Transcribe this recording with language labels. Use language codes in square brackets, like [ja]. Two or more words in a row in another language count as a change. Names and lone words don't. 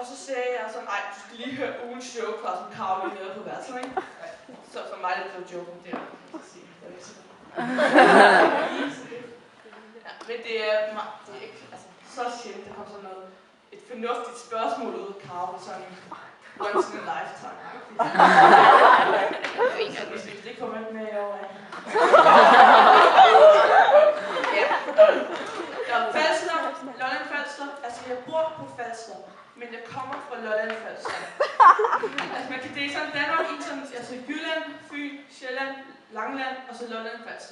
[da] sagde jeg sådan, ej, du skal lige høre ugens joke fra sådan Karl lige nede på værelsen, ikke? Så for mig det blev joken der. Ja, men det er ikke altså, så sjældent, der kom sådan noget, et fornuftigt spørgsmål ud af Karl, sådan [en] once in a lifetime. [da] Det kommer ikke med over. Ja. Falster, Lolland Falster. Altså, jeg bor på Falster, men jeg kommer fra Lolland Falster. Altså, man kan dele sådan Danmark i sådan, altså Jylland, Fyn, Sjælland, Langland og så Lolland Falster.